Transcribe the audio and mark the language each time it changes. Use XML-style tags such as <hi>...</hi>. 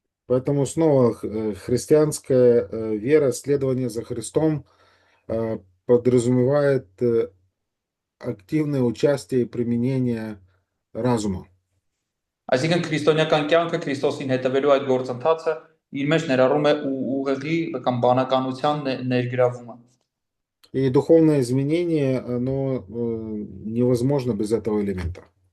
<ru>Поэтому снова христианская вера, следование за Христом подразумевает активное участие и применение разума.</ru> <hy>Այսինքն քրիստոնեական կյանքը Քրիստոսին հետևելու այդ գործընթացը իր մեջ ներառում է ուղեղի կամ բանականության ներգրավումը։</hy> <ru>И духовное изменение, оно невозможно без этого элемента.</ru>